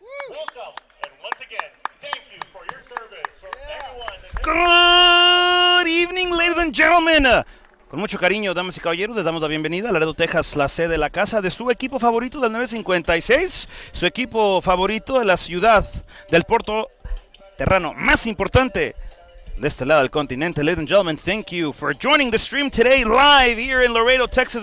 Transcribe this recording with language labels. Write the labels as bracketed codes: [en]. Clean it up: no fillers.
[en] Welcome, and once again, thank you for your service from everyone. Good evening, ladies and gentlemen. [es] Con mucho cariño, damas y caballeros, les damos la bienvenida a Laredo, Texas, la sede de la casa de su equipo favorito del 956, su equipo favorito de la ciudad del puerto terreno más importante de este lado del continente. [en] Ladies and gentlemen, thank you for joining the stream today live here in Laredo, Texas.